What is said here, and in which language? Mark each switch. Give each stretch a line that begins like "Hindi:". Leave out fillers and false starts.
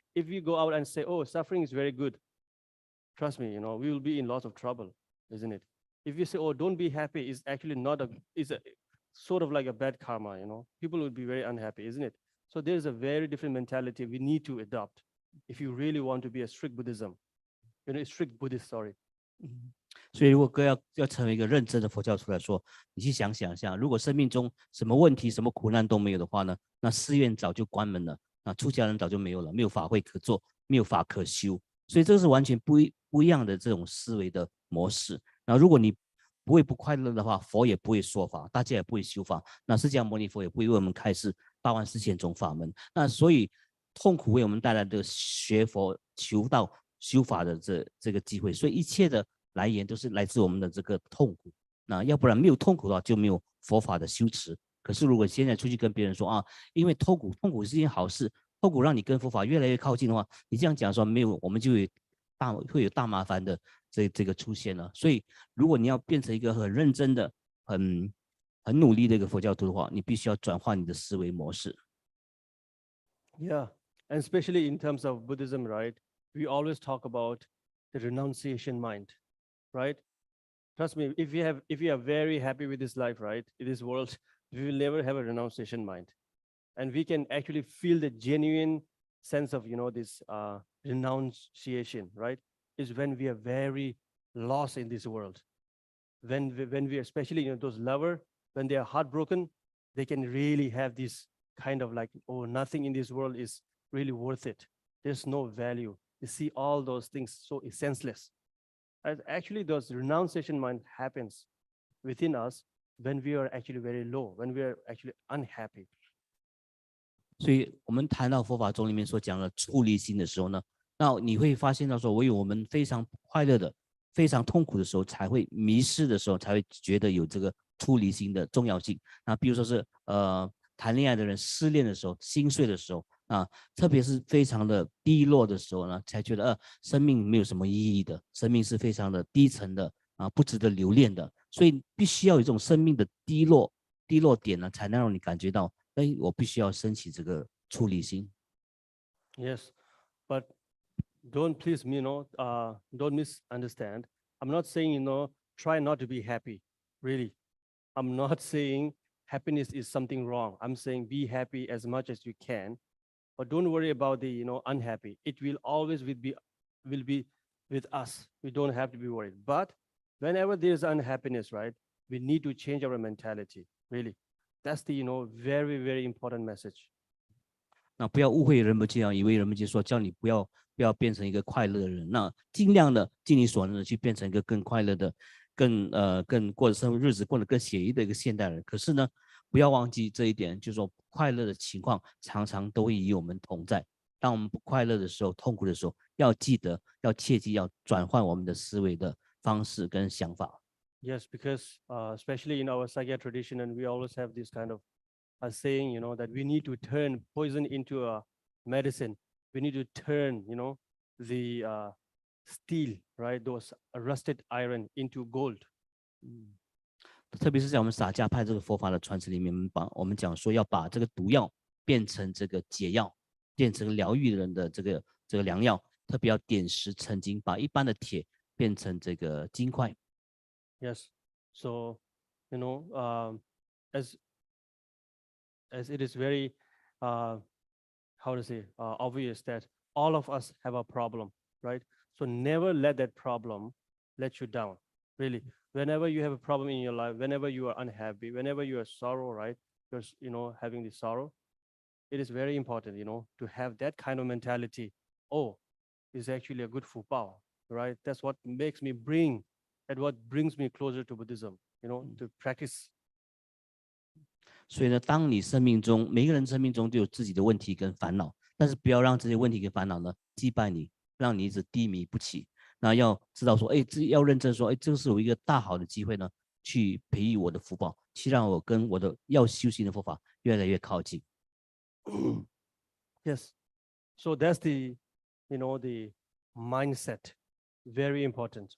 English: If we go out and say, oh, suffering is very good, trust me, we will be in lots of trouble, isn't it? If you say, oh, don't be happy, it's actually it's a sort of like a bad karma, people will be very unhappy, isn't it? So there's a very different mentality we need to adopt if you really want to be a strict Buddhism, strict Buddhist, sorry.
Chinese: 所以如果哥要成为一个认真的佛教徒来说，你去想想一下，如果生命中什么问题、什么苦难都没有的话呢，那寺院早就关门了，那出家人早就没有了，没有法会可做，没有法可修，所以这是完全不一样的这种思维的模式。然后如果你不会不快乐的话，佛也不会说法，大家也不会修法，那释迦牟尼佛也不会为我们开示84000种法门。那所以痛苦为我们带来的学佛、求道、修法的这个机会，所以一切的来源都是来自我们的这个痛苦。那要不然没有痛苦的话，就没有佛法的修持。可是如果现在出去跟别人说啊，因为痛苦是一件好事，痛苦让你跟佛法越来越靠近的话，你这样讲说没有，我们就会有大麻烦的这个出现了。所以如果你要变成一个很认真的、很努力的一个佛教徒的话，你必须要转换你的思维模式。
English: Yeah, and especially in terms of Buddhism, right? We always talk about the renunciation mind, right? Trust me, if you are very happy with this life, right, in this world, we will never have a renunciation mind. And we can actually feel the genuine sense of, this renunciation, right? Is when we are very lost in this world. When we especially, those lovers when they are heartbroken, they can really have this kind of like, oh, nothing in this world is really worth it. There's no value. You see all those things so senseless. And actually, those renunciation mind happens within us when we are actually very low, when we are actually unhappy.
Chinese: 所以我们谈到佛法中里面所讲的出离心的时候呢，那你会发现到说，唯有我们非常快乐的、非常痛苦的时候，才会迷失的时候，才会觉得有这个出离心的重要性。那比如说是谈恋爱的人失恋的时候、心碎的时候啊，特别是非常的低落的时候呢，才觉得生命没有什么意义的，生命是非常的低沉的啊，不值得留恋的。所以必须要有这种生命的低落点呢，才能让你感觉到，哎，我必须要升起这个出离心。
English: Yes, but don't please me, don't misunderstand. I'm not saying, try not to be happy. Really, I'm not saying happiness is something wrong. I'm saying be happy as much as you can, but don't worry about the, unhappy. It will always will be with us. We don't have to be worried. But whenever there's unhappiness, right, we need to change our mentality. Really, that's the, very, very important message.
Chinese: 那不要误会仁波切啊，以为仁波切说叫你不要变成一个快乐的人，那尽量的尽你所能的去变成一个更快乐的、更过的生活日子过得更写意的一个现代人。可是呢，不要忘记这一点，就是说快乐的情况常常都会与我们同在。当我们不快乐的时候、痛苦的时候，要记得、要切记、要转换我们的思维的方式跟想法。
English: Yes, because especially in our Sakya tradition, and we always have this kind of a saying, that we need to turn poison into a medicine. We need to turn, the steel, right, those rusted iron into gold.
Chinese: 特别是在我们洒家派这个佛法的传承里面，我们讲说要把这个毒药变成这个解药，变成疗愈人的这个良药，特别要点石成金，把一般的铁变成这个金块。
English: Yes, so as it is very how to say obvious that all of us have a problem, right? So never let that problem let you down. Really, whenever you have a problem in your life, whenever you are unhappy, whenever you are sorrow, right? You're having this sorrow. It is very important, to have that kind of mentality. Oh, it's actually a good fupao, right? That's what makes me what brings me closer to Buddhism, to practice.
Chinese: 所以呢，当你生命中每个人生命中都有自己的问题跟烦恼，但是不要让这些问题跟烦恼呢击败你，让你一直低迷不起。那要知道说，要认真说，这是我一个大好的机会呢，去培育我的福报，去让我跟我的要修行的佛法越来越靠近。
English: Yes, so that's the mindset, very important.